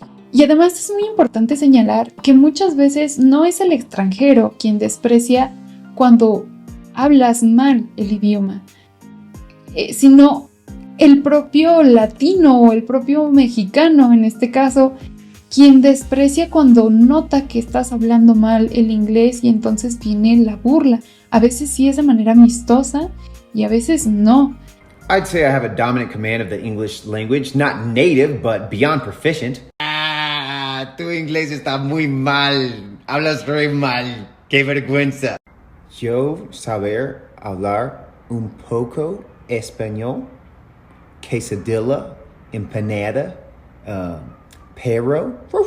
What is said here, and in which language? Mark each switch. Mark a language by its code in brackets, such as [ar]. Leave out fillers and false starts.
[es] Y además es muy importante señalar que muchas veces no es el extranjero quien desprecia cuando hablas mal el idioma, sino el propio latino o el propio mexicano en este caso, quien desprecia cuando nota que estás hablando mal el inglés y entonces viene la burla. A veces sí es de manera amistosa y a veces no. [en] I'd say I have a dominant command of the English language, not native, but beyond proficient. [es] Ah, tu inglés está muy mal. Hablas re mal. Qué vergüenza. Yo saber hablar un poco español, quesadilla, empanada, pero.